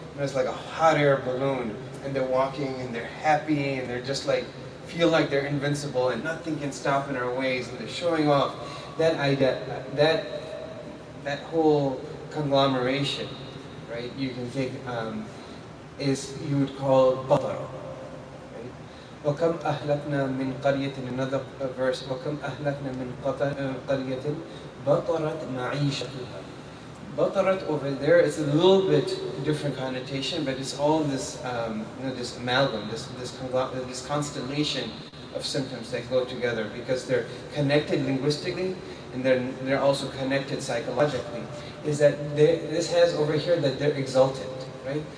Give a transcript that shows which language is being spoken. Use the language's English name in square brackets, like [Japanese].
[English] It's like a hot air balloon, and they're walking, and they're happy, and they're just like, feel like they're invincible, and nothing can stop in our ways, and they're showing off. That idea, that whole conglomeration, right? You can take, you would call batar, right? [Arabic] وَكَمْ أَهْلَكْنَا مِنْ قَرْيَةٍ, [English] another verse, [Arabic] وَكَمْ أَهْلَكْنَا مِنْ قَرْيَةٍ بَطَرَتْ مَعِيشَتُهَا. [English] Batarat over there, it's a little bit different connotation, but it's all this, this amalgam, this constellation of symptoms that go together because they're connected linguistically and then they're also connected psychologically. Is that this has over here that they're exalted, right?